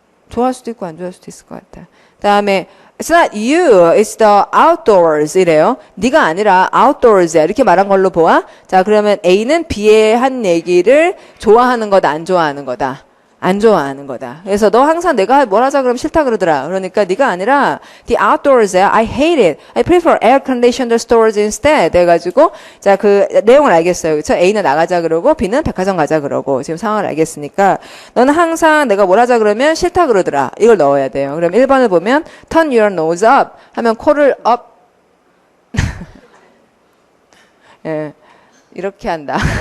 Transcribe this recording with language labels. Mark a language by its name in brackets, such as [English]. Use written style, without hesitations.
[Korean] 좋아할 수도 있고 안 좋아할 수도 있을 것 같다. 그다음에 [English] it's not you, it's the outdoors [Korean] 이래요. 네가 아니라 outdoors야. 이렇게 말한 걸로 보아. 자, 그러면 A는 B의 한 얘기를 좋아하는 거다, 안 좋아하는 거다. 안 좋아하는 거다. 그래서 너 항상 내가 뭘 하자 그러면 싫다 그러더라. 그러니까 네가 아니라 the outdoors야. [English] I hate it. I prefer air-conditioned stores instead. [Korean] 해가지고 자, 그 내용을 알겠어요. 그렇죠? A는 나가자 그러고 B는 백화점 가자 그러고 지금 상황을 알겠으니까 너는 항상 내가 뭘 하자 그러면 싫다 그러더라. 이걸 넣어야 돼요. 그럼 1번을 보면 [English] turn your nose up [Korean] 하면 코를 up 예, 이렇게 한다.